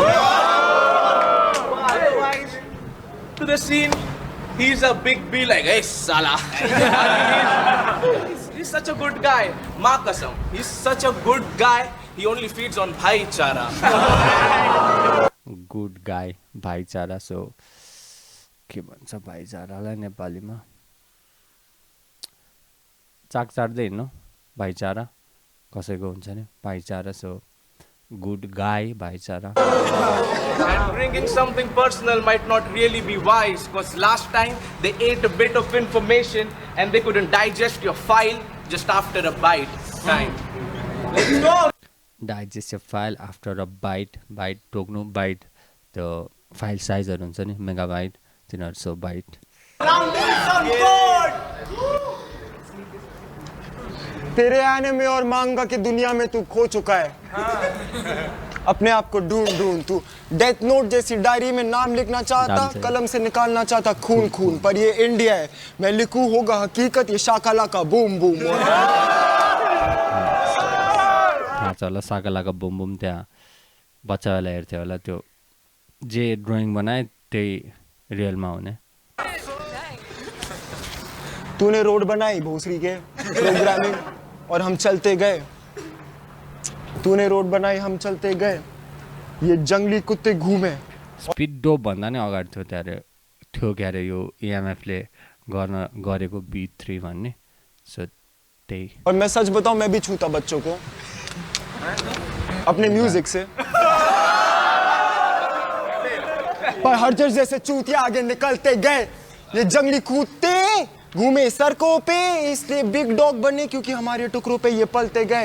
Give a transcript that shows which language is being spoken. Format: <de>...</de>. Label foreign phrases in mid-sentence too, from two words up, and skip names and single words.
<en>Otherwise, to the scene, He's a big B like, hey, Sala. He's such a good guy.</en> <hi>माँ कसम.</hi> <en>He's such a good guy. He only feeds on bhaichara. Good guy भाइचारा.</en> <ne>सो के भन्छ भाइचारालाई नेपालीमा? चाक चाट्दै हिँड्नु भाइचारा कसैको हुन्छ नि भाइचारा.</ne> <en>So good guy भाइचारा. And bringing something personal might not really be wise, because last time they ate a bit of information and they couldn't digest your file just after a bite. Time. Let's go! digest a file after a bite.</en> <ne>बाइट टोक्नु बाइट त्यो फाइल साइजहरू हुन्छ नि मेगाबाइट तिनीहरू.</ne> <en>So byte.</en> <hi>तेरे आने में और मांगा की दुनिया में तू खो चुका है. अपने आप को ढूंढ ढूंढ तू डेथ नोट जैसी डायरी में नाम लिखना चाहता, कलम से निकालना चाहता खून खून, पर ये इंडिया है. मैं लिखूं होगा हकीकत, ये शाकालाका बूम बूम.</hi> <ne>थाहा छ होला साकालाका बुम बुम. त्यहाँ बच्चाहरूलाई हेर्थ्यो होला त्यो जे ड्रइङ बनाए त्यही रियलमा हुने.</ne> <hi>तूने रोड बनाई भोसरी के प्रोग्रामिंग और हम चलते गए. तूने रोड बनाई हम चलते गए. ये जंगली कुत्ते घूमे.</hi> <ne>स्पिड डोप भन्दा नै अगाडि थियो थियो क्या अरे यो इएमएफले गरेको B3 भन्ने. सो त्यही.</ne> <hi>और मैं सच बताऊं, मैं भी छूता बच्चों को अपने म्यूजिक से, पर हरजर जैसे चूतिया आगे निकलते गए. ये जंगली कुत्ते घूमे सड़कों पे, इसलिए</hi> <en>big dog</en> <hi>बने क्योंकि हमारे टुकड़ों पे ये पलते गए.</hi>